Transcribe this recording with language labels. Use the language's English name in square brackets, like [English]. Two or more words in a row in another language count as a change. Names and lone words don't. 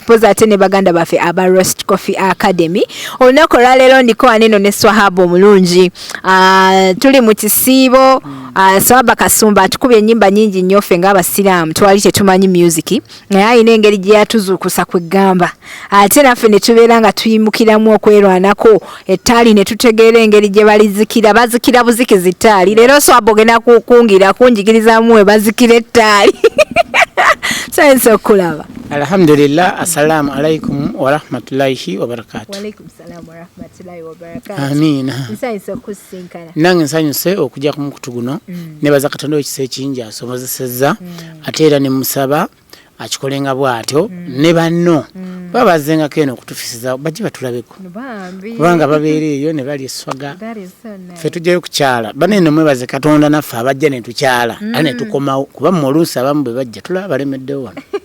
[Ganda] poza ate ne baganda baffe aba Roast Coffee Academy olunaku olwaleero ndiko waneno ne Swahamba omulungi tuli mu kisiibo Swahamba Kasumba atukubye ennyimba nnyingi nnyo ffe ng'abasiraamu twali tetumanyi music naye alina engeri gye yatuzuukusa kwegamba ate naffe ne tubeera nga tuyimukiramu okwerwanako ettaali ne tutegeera engeri gye bazikira buzikizi ttaali leero Swahamba ogenda kukungira kunjigirizamu we bazikira ettaali Science okulaba. [Arabic] الحمد لله، السلام عليكم ورحمة الله وبركاته. وعليكم السلام ورحمة الله وبركاته. [Ganda] Amina. Science okusinkana. Nange nsanyuse okujja ku mukutu guno nebaza Katonda ekisa ekingi asomozesezza ate era ne musaba akikolenga bw'atyo ne banno babazenga keno okutufisiza bajje batulabeko kubanga babeera eyo ne bali eswaga ffe tujjayo kukyala banene mwebaze Katonda naffe abajja ne tukyala ate ne tukomawo kuba mu oluusi abamu bwe bajja tulaba balemeddewo wano